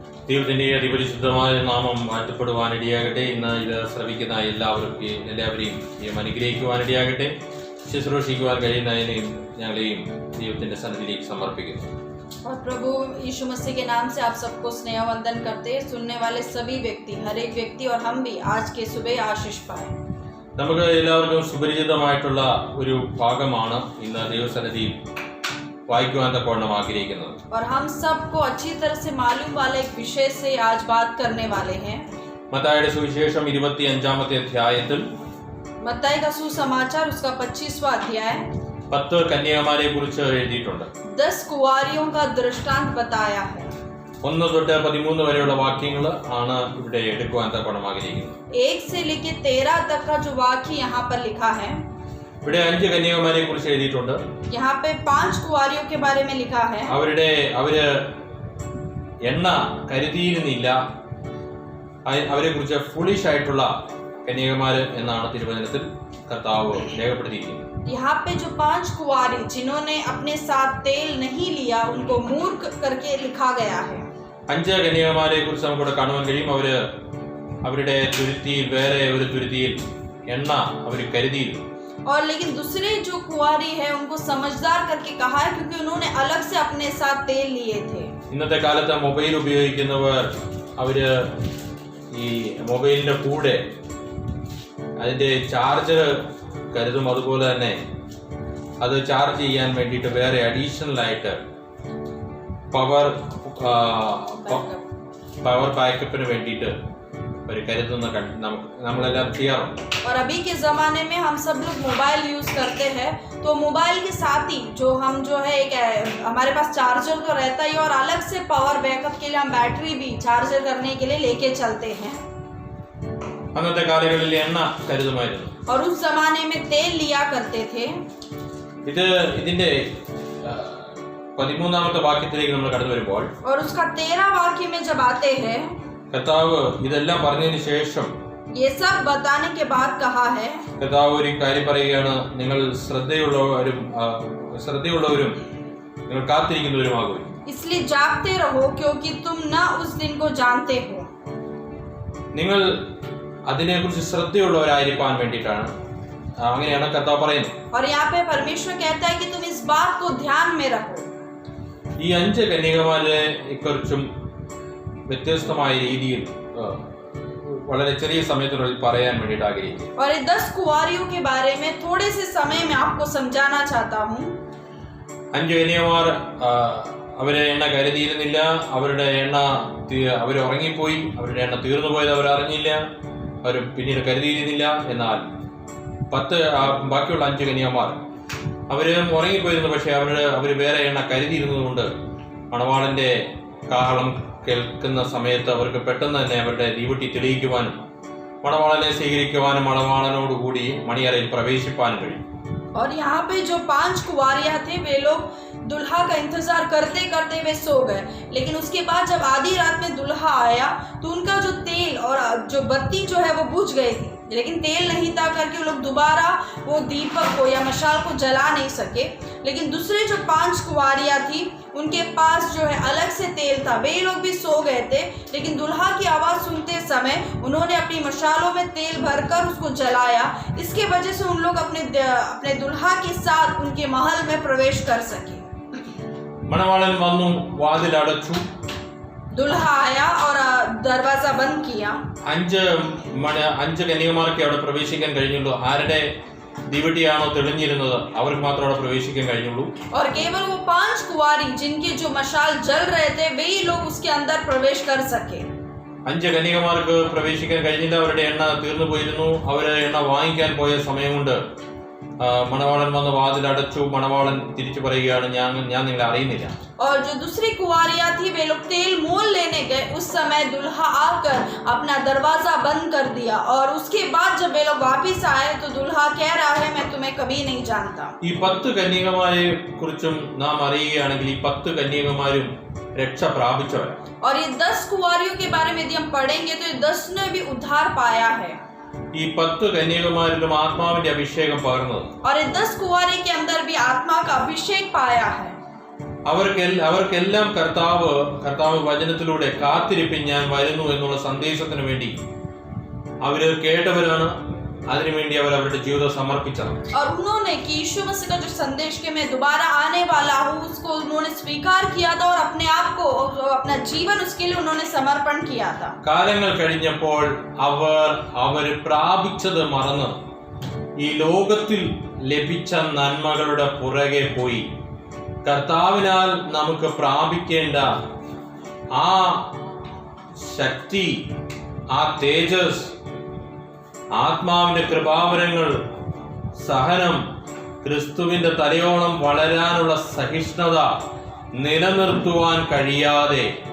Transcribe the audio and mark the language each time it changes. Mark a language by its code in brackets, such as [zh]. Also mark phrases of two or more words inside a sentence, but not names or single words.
[ml] ദൈവത്തിൻ്റെ അതിപരിശുദ്ധമായ നാമം വാഴ്ത്തപ്പെടുവാനിടയാകട്ടെ. ഇന്ന് ഇത് ശ്രവിക്കുന്ന എല്ലാവരെയും അനുഗ്രഹിക്കുവാനിടയാകട്ടെ. ശുശ്രൂഷിക്കുവാൻ കഴിയുന്നതിനെയും ഞങ്ങളെയും ദൈവത്തിൻ്റെ സന്നിധിയിലേക്ക് സമർപ്പിക്കുന്നു. [hi] और प्रभु यीशु मसीह के नाम से आप सबको स्नेह वंदन करते हैं. सुनने वाले सभी व्यक्ति, हर एक व्यक्ति और हम भी आज के सुबह आशीष पाए. [ml] നമുക്ക് എല്ലാവർക്കും സുപരിചിതമായിട്ടുള്ള ഒരു ഭാഗമാണ് ഇന്ന് ദൈവസന്നിധിയിൽ വായിക്കുവാൻ തക്കവണ്ണം ആഗ്രഹിക്കുന്നത്. [hi] और हम सबको अच्छी तरह से मालूम वाले एक विषय से आज बात करने वाले हैं. [ml] മത്തായിയുടെ സുവിശേഷം 25-ാമത്തെ അധ്യായത്തിൽ [hi] मत्ताई का सुसमाचार उसका 25वां अध्याय [ml] 10 കന്യകമാരെ കുറിച്ച് എഴുതിയിട്ടുണ്ട്. [hi] 10 कुंवारियों का दृष्टांत बताया है. [ml] 1 തൊട്ട് 13 വരെയുള്ള വാക്യങ്ങൾ ആണ് ഇവിടെ എടുക്കുവാൻ തക്കവണ്ണം ആഗ്രഹിക്കുന്നത്. [hi] 1 से लेकर 13 तक का जो वाक्य यहाँ पर लिखा है. [ml] ഇവിടെ 5 കന്യകമാരെ കുറിച്ച് എഴുതിയിട്ടുണ്ട്. [hi] यहाँ पे 5 कुंवारियों के बारे में लिखा है. [ml] അവര് എണ്ണ കരുതിയിരുന്നില്ല. അവരെ കുറിച്ച് ഫുളിഷ് ആയിട്ടുള്ള കന്യകമാര് എന്നാണ് തിരുവചനത്തിൽ കർത്താവ് രേഖപ്പെടുത്തിയിരിക്കുന്നത്. [hi] यहाँ पे जो 5 कुंवारी जिन्होंने अपने साथ तेल नहीं लिया उनको मूर्ख करके लिखा गया है. [ml] 5 കന്യകമാരെ കുറിച്ച് നമുക്കിവിടെ കാണുവാൻ കഴിയും. അവരുടെ തുരുത്തിയിൽ വേറെ ഒരു തുരുത്തിയിൽ എണ്ണ അവർ കരുതിയിരുന്നു. [hi] और लेकिन दूसरे जो कुंवारी है उनको समझदार करके कहा है क्योंकि उन्होंने अलग से अपने साथ तेल लिए थे. [ml] ഇന്നത്തെ കാലത്ത് മൊബൈൽ ഉപയോഗിക്കുന്നവർ അവര് ഈ മൊബൈലിന്റെ കൂടെ അതിന്റെ ചാർജർ കരുതും. അതുപോലെ തന്നെ അത് ചാർജ് ചെയ്യാൻ വേണ്ടിയിട്ട് വേറെ അഡീഷണൽ ആയിട്ട് [en] power backup [ml] വേണ്ടിയിട്ട് ഒരു കരുതുന്ന നമ്മളെല്ലാം ചെയ്യാറുണ്ട്. [hi] और अभी के ज़माने में हम सब लोग [en] mobile use [hi] करते हैं तो मोबाइल के साथ ही जो है एक हमारे पास चार्जर तो रहता ही और अलग से [en] power backup [hi] के लिए हम बैटरी भी चार्जर करने के लिए लेके चलते हैं. [ml] അന്നത്തെ കാലങ്ങളിൽ എണ്ണ കരുതുമായിരുന്നു. [hi] और उस जमाने में तेल लिया करते थे. [ml] ഇതിന്റെ 13ാമത്തെ വാക്യത്തിലേക്ക് നമ്മൾ കടന്നു വരുമ്പോൾ [hi] और उसका 13 वाक्य में जब आते हैं [ml] കർത്താവ് ഇതെല്ലാം പറഞ്ഞതിന് ശേഷം [hi] ये सब बताने के बाद कहा है. [ml] കർത്താവ് ഒരു കാര്യം പറയുകയാണ്. നിങ്ങൾ ശ്രദ്ധയുള്ളവരും നിങ്ങൾ കാത്തിരിക്കുന്നവരുമാകും. [hi] इसलिए जागते रहो क्योंकि तुम न उस दिन को जानते हो. [ml] നിങ്ങൾ അതിനെക്കുറിച്ച് ശ്രദ്ധയുള്ളവരായിരിക്കാൻ വേണ്ടിയിട്ടാണ് അങ്ങനെയാണ് കർത്താവ് പറയുന്നത്. [hi] और यहाँ पे परमेश्वर कहता है कि तुम इस बात को ध्यान में रखो. [ml] ഈ 5 കന്യകമാരെ കുറിച്ചും വ്യത്യസ്തമായ രീതിയിൽ വളരെ ചെറിയ സമയത്തിനുള്ളിൽ പറയാൻ വേണ്ടിയിട്ട് ആഗ്രഹിക്കുന്നു. [hi] और ये 10 कुंवारियों के बारे में थोड़े से समय में आपको समझाना चाहता हूँ. [ml] 5 കന്യകമാർ അവരെ എണ്ണ കരുതിയിരുന്നില്ല. അവർ ഉറങ്ങിപ്പോയി. അവരുടെ എണ്ണ തീർന്നു പോയത് അവർ അറിഞ്ഞില്ല. അവർ പിന്നീട് കരുതിയിരുന്നില്ല. എന്നാൽ ബാക്കിയുള്ള 5 കന്യകമാർ അവര് ഉറങ്ങിപ്പോയിരുന്നു. പക്ഷെ അവര് വേറെ എണ്ണ കരുതിയിരുന്നതുകൊണ്ട് മണവാളന്റെ കാഹളം കേൾക്കുന്ന സമയത്ത് അവർക്ക് പെട്ടെന്ന് തന്നെ അവരുടെ ദീപട്ടി തെളിയിക്കുവാനും മണവാളനെ സ്വീകരിക്കുവാനും മണവാളനോടുകൂടി മണിയറയിൽ പ്രവേശിപ്പാനും കഴിയും. [hi] और यहाँ पे जो 5 कुंवारियां थे वे लोग दुल्हा का इंतजार करते करते वे सो गए. लेकिन उसके बाद जब आधी रात में दुल्हा आया तो उनका जो तेल और जो बत्ती जो है वो बुझ गई थी. लेकिन तेल नहीं था करके वो लोग दोबारा वो दीपक को या मशाल को जला नहीं सके. लेकिन दूसरे जो 5 कुंवारियां थी उनके पास जो है अलग से तेल था. वे लोग भी सो गए थे. लेकिन दुल्हा की आवाज़ सुनते समय उन्होंने अपनी मशालों में तेल भरकर उसको जलाया. इसके वजह से उन लोग अपने दुल्हा के साथ उनके महल में प्रवेश कर सके. [ml] മണവാളൻ വന്നു, വാതിൽ അടച്ചു. [hi] दुल्हा आया और दरवाजा बंद किया. [ml] 5 കന്യകമാർക്ക് അവിടെ പ്രവേശിക്കാൻ കഴിഞ്ഞുള്ളൂ. ആരുടെ ദീപട്ടിയാണോ തെളിഞ്ഞിരുന്നത് അവർക്ക് മാത്രം അവിടെ പ്രവേശിക്കാൻ കഴിഞ്ഞുള്ളൂ. [hi] और केवल वो 5 कुंवारी जिनके जो मशाल जल रहे थे वे ही लोग उसके अंदर प्रवेश कर सके. [ml] 5 കന്യകമാർക്ക് പ്രവേശിക്കാൻ കഴിഞ്ഞില്ല. അവരുടെ എണ്ണ തീർന്നു പോയിരുന്നു. അവരെ എണ്ണ വാങ്ങിക്കാൻ പോയ സമയം കൊണ്ട് മണവാളൻ വന്ന് വാതിൽ അടച്ചു. മണവാളൻ തിരിച്ചു പറയുകയാണ്, ഞാൻ നിങ്ങളെ അറിയുന്നില്ല. [hi] और जो दूसरी कुंवारियां थी वे लोग तेल मोल लेने गए. उस समय दुल्हा आकर अपना दरवाजा बंद कर दिया. और उसके बाद जब वे लोग वापिस आए तो दुल्हा कह रहा है मैं तुम्हें कभी नहीं जानता. [ml] ഈ 10 കന്യകമാരെ കുറിച്ചും നാം അറിയുകയാണെങ്കിൽ ഈ 10 കന്യകമാരും രക്ഷ പ്രാപിച്ചവരാണ്. [hi] और ये 10 कुंवारियों के बारे में यदि हम पढ़ेंगे तो ये 10 ने भी उद्धार पाया है. [ml] ഈ 10 കന്യകമാരിലും ആത്മാവിന്റെ അഭിഷേകം പകർന്നത്. [hi] और ये 10 कुंवारी के अंदर भी आत्मा का अभिषेक पाया है. [ml] അവർക്കെല്ലാം കർത്താവ് വചനത്തിലൂടെ കാത്തിരിപ്പിൻ ഞാൻ വരുന്നു എന്നുള്ള സന്ദേശത്തിന് വേണ്ടി അവര് കേട്ടവരാണ്. അതിനുവേണ്ടി അവർ അവരുടെ ജീവിതം സമർപ്പിച്ചതാണ്. [hi] और उन्होंने कि यीशु मसीह का जो संदेश कि मैं दोबारा आने वाला हूँ उसको उन्होंने स्वीकार किया था और अपने आप को अपना जीवन उसके लिए उन्होंने समर्पण किया था. [ml] കാലങ്ങൾ കഴിഞ്ഞപ്പോൾ അവർ പ്രാപിച്ചത് മറന്ന് ഈ ലോകത്തിൽ ലഭിച്ച നന്മകളുടെ പുറകെ പോയി കർത്താവിനാൽ നമുക്ക് പ്രാപിക്കേണ്ട ആ ശക്തി, ആ തേജസ്, ആത്മാവിന്റെ കൃപാവരങ്ങൾ, സഹനം, ക്രിസ്തുവിന്റെ തലയോളം വളരാനുള്ള സഹിഷ്ണുത നിലനിർത്തുവാൻ കഴിയാതെ